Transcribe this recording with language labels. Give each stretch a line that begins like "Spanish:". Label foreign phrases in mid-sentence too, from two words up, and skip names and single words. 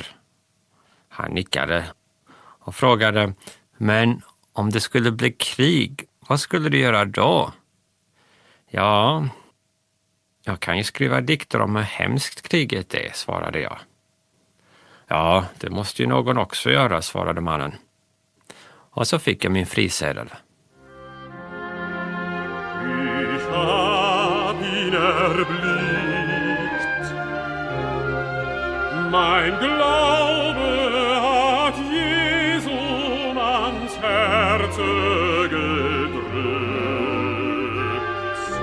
Swedish: Han nickade och frågade, men om det skulle bli krig, vad skulle du göra då? Ja, jag kan ju skriva dikter om hur hemskt kriget är, svarade jag. Ja, det måste ju någon också göra, svarade mannen. Och så fick jag min frisedel.
German: Ich hab ihn erblickt. Mein Glaube hat Jesu ans Herze gedrückt.